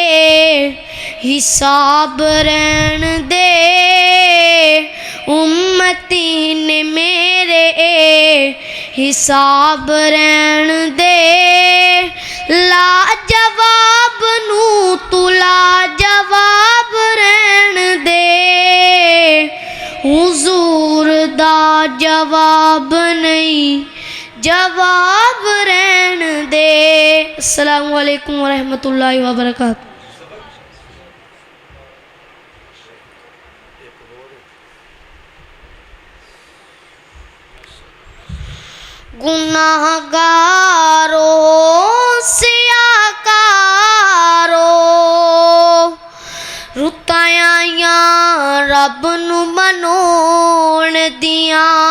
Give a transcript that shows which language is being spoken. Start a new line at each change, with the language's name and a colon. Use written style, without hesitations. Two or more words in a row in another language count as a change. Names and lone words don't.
Punjabi: ਹਿਸਾਬ ਰਹਿਣ ਦੇ, ਉੱਮਤੀ ਨੇ ਮੇਰੇ ਹਿਸਾਬ ਰਹਿਣ ਦੇ, ਲਾਜਵਾਬ ਨੂੰ ਤੂੰ ਲਾਜਵਾਬ ਰਹਿਣ ਦੇ, ਹਜ਼ੂਰ ਦਾ ਜਵਾਬ ਨਹੀਂ ਜਵਾਬ ਰਹਿਣ ਦੇ।
Arabic: السلام عليكم ورحمة الله وبركاته.
Punjabi: ਗੁਨਾਹਗਾਰੋ ਸਿਆਹਕਾਰੋ ਰੁੱਠਿਆ ਰੱਬ ਨੂੰ ਮਨਾਉਣ ਦਿਆ,